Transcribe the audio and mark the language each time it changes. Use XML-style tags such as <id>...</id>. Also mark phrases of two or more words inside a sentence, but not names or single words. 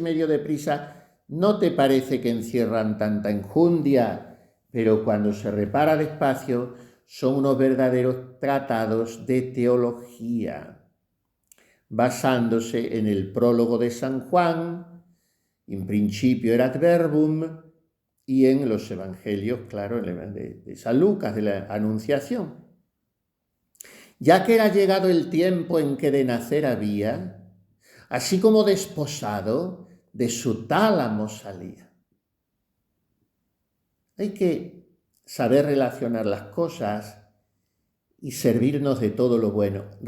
<es>medio deprisa no te parece que encierran tanta enjundia, pero cuando se repara despacio son unos verdaderos tratados de teología, basándose en el prólogo de San Juan,</es> <la>in principio erat verbum,</la> <es>y en los evangelios, claro, de San Lucas, de la Anunciación. Ya que era llegado el tiempo en que de nacer había, así como desposado, de su tálamo salía. Hay que saber relacionar las cosas y servirnos de todo lo bueno.</es>